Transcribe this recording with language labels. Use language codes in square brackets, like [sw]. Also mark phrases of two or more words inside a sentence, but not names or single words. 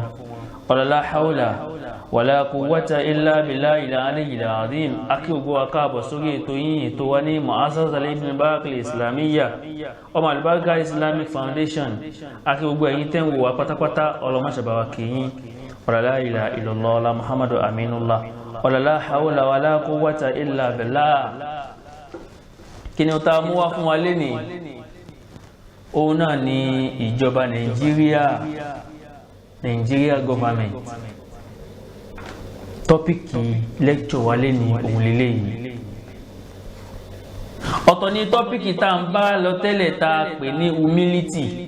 [ar] لا حول ولا قوة إلا بالله العلي العظيم. [yo] Akí ògbó akáàbọ̀ sórí ètò yín, ètò wa ní Mu'assasat Ibn Barak Islamiyya, ọmọ Al-Barakah Islamic Foundation. Akí gbogbo ẹ̀yin tẹ́ ń wò wá pátápátá ọlọ́mọṣàbáwá kìíyín. [ar] لا إله إلا الله لا محمد أمين الله لا حول ولا قوة إلا بالله. [yo] Kí ni ó ta mú wá fún wa lénìí? Òun náà ni ìjọba Nigeria government. Tọ́pìkì lecture wa lé ní òun lélẹ̀ yìí. Ọ̀tọ̀ ni tọ́pìkì tá ń bá lọ tẹ́lẹ̀ tá pè ní humility.